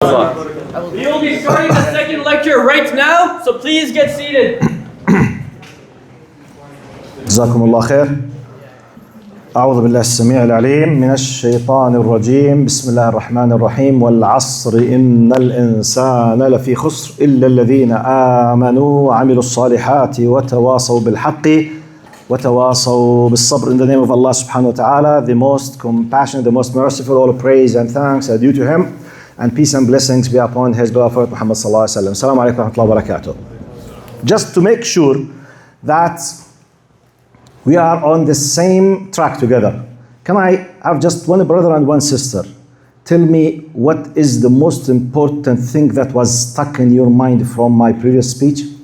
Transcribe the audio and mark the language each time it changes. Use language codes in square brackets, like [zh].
[en] We will be starting the second lecture right now, so please get seated. [ar] جزاكم الله خير. أعوذ بالله السميع العليم من الشيطان الرجيم. بسم الله الرحمن الرحيم. والعصر إن الإنسان لفي خسر إلا الذين آمنوا وعملوا الصالحات وتواصوا بالحق وتواصوا بالصبر. [en] In the name of Allah subhanahu wa ta'ala, the most compassionate, the most merciful, all praise and thanks are due to Him, and peace and blessings be upon His beloved Muhammad sallallahu alaihi wasallam. Assalamu alaikum wa rahmatullahi wa barakatuh. Just to make sure that we are on the same track together, can I have just one brother and one sister tell me what is the most important thing that was stuck in your mind from my previous speech?